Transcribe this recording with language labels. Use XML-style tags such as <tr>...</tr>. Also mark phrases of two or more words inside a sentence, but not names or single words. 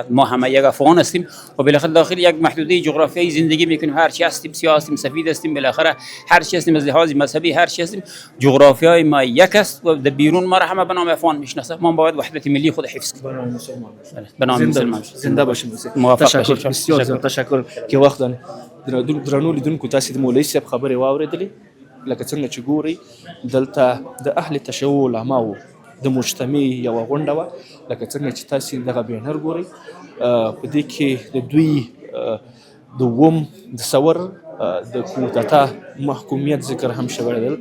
<fa>ما همه یک افغان هستیم و بالاخره داخل یک محدوده جغرافیایی زندگی میکنیم، هر چی هستیم، سیاه هستیم، سفید هستیم، بالاخره هر چی هستیم، از لحاظ مذهبی هر چی هستیم، جغرافیای ما یک است و در بیرون ما را همه به نام افغان میشناسه. ما باید وحدت ملی خود حفظ کنیم. به نام مسلمان زنده باشیم. موافق تشکر، باشید.</fa> <ps>بسیار زیات تشکر چې وخت درنو لیدونکو تاسې د مولوي صاحب خبرې واورېدلې. لکه څنګه چې ګورئ دلته د اهل تشیع علماو د مجتمع یوه غونډه وه. لکه څنګه چې تاسې دغه بینر ګورئ، په دې کې د دوی د اووم د ثور د کودتا محکومیت ذکر هم شوی دی.</ps>